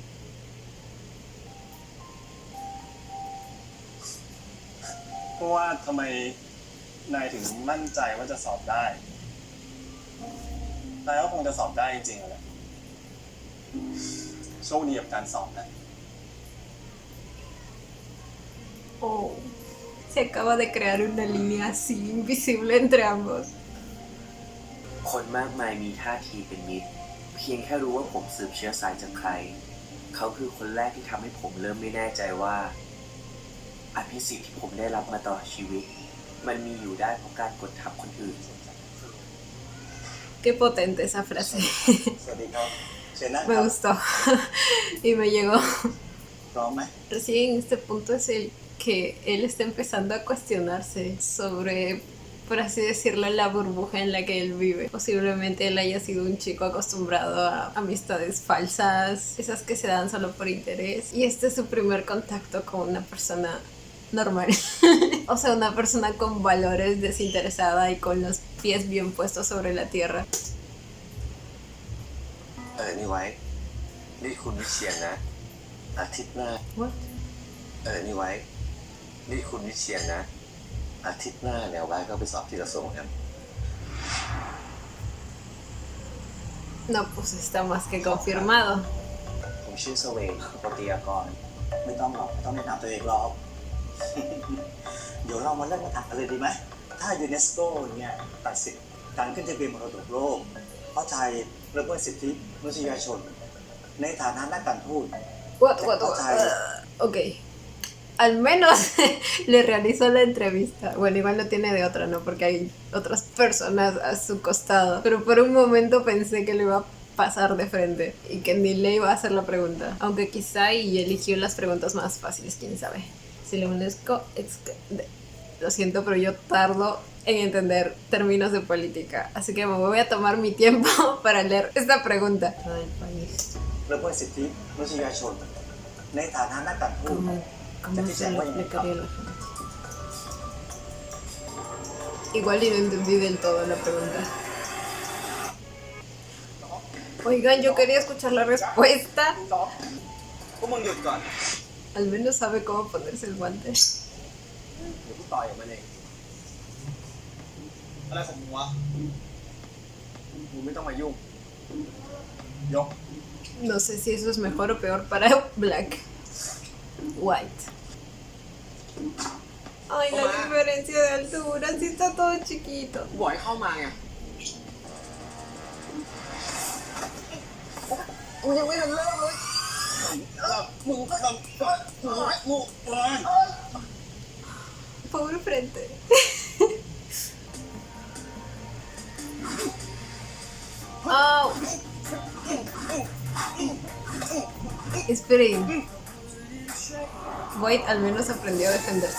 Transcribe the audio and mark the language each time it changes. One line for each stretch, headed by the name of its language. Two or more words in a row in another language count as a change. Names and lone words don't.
Thai: เพราะว่าทำไมนายถึงมั่นใจว่าจะสอบได้ นายก็คงจะสอบได้จริงๆแหละโชคดีกับการสอบนะ
Spanish: Oh, se acaba de crear una línea así invisible entre ambos.
Thai: คนมากมายมีท่าทีเป็นมิตร เพียงแค่รู้ว่าผมสืบเชื้อสายจากใคร เขาคือคนแรกที่ทำให้ผมเริ่มไม่แน่ใจว่าอภิสิทธิ์ที่ผมได้รับมาตลอดชีวิต มันมีอยู่ได้เพราะการกดทับคนอื่น
Spanish: Qué potente esa frase.
Thai: สวัสดีครับ เชิญนะค
Spanish: Me
Thai: รับ
Spanish: gustó. Y me llegó.
Thai: พร้อมไหม
Spanish: Recién este punto es el que él está empezando a cuestionarse sobre, por así decirlo, la burbuja en la que él vive. Posiblemente él haya sido un chico acostumbrado a amistades falsas, esas que se dan solo por interés. Y este es su primer contacto con una persona normal. O sea, una persona con valores, desinteresada y con los pies bien puestos sobre la tierra.
Thai: นี่ไว้ นี่คุณวิเชียรนะ อาทิตย์หน้า
English: What?
Thai: นี่ไว้ นี่คุณวิเชียรนะ อาทิตย์หน้าเนี่ยไว้ก็ไปสอบที่กระทรวงกัน
Spanish: No, pues está más que confirmado.
Thai: ผมชื่อสเวตโปติยากร ไม่ต้องหรอกไม่ต้องแนะนำตัวเองหรอก เดี๋ยวเรามาเริ่มกันเลยดีไหม ถ้ายูเนสโกเนี่ยตัดสิทธิ์การขึ้นทะเบียนมรดกโลกเพราะไทยละเมิดสิทธิมนุษยชน ในฐานะนักการทูต
English: What?
Spanish: Ok. Al menos le realizó la entrevista. Bueno, igual no tiene de otra, ¿no? Porque hay otras personas a su costado. Pero por un momento pensé que le iba a pasar de frente y que ni le iba a hacer la pregunta. Aunque quizá y eligió las preguntas más fáciles, quién sabe. Si le UNESCO... Lo siento, pero yo tardo en entender términos de política. Así que me voy a tomar mi tiempo para leer esta pregunta. Del país.
Thai: ละเมิดสิทธิมนุษยชน ในฐานะนักการทูต
Spanish: ¿Cómo se lo explicaría a la gente? Igual y no entendí del todo la pregunta. Oigan, yo quería escuchar la respuesta.
Thai: พวกมึงหยุดก่อน
Spanish: Al menos sabe cómo ponerse el guante.
Thai: เดี๋ยวกูต่อยกับมันเอง อะไรของมึงวะ มึงไม่ต้องมายุ่ง ยก
Spanish: No sé si eso es mejor o peor para Black. White. Ay, la diferencia de altura, sí está todo chiquito.
Thai: บอกให้เข้ามาไง มึงยังไม่ทันเริ่มเลยมึงก็ทำมึง
Spanish: Pobre frente. Oh. Esperen. White al menos aprendió a defenderse.